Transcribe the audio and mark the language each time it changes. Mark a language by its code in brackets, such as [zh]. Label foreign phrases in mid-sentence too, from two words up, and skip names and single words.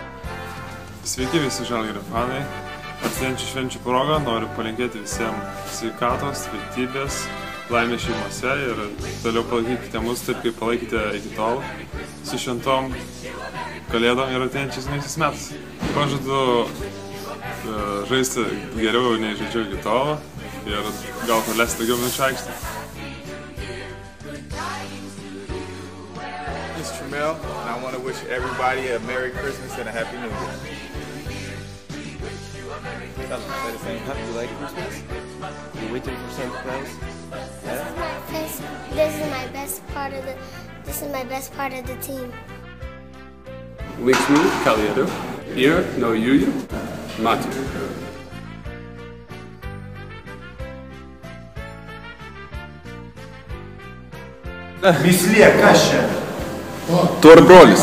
[lt] Sveiki visi Žalgirio fanai. Artėjančių švenčių progą noriu palinkėti visiems sveikatos, tvirtybės, laimės šeimose ir toliau palaikykite mus taip, kaip palaikėte iki tol su šventom kalėdom ir artėjančiais naujaisiais metais. Pažadu žaisti geriau nei žaidžiau iki tol ir gal praleisti daugiau minučių aikštėje. [en] It's Tramel, and I want to wish everybody a Merry Christmas and a Happy New Year. Tell them, say the same. You like Christmas? You waiting for Santa Claus? Yeah? This is my best part of the team. [lt] Linksmų kalėdų ir naujųjų metų. Myslė, kas čia? Tu ar brolis?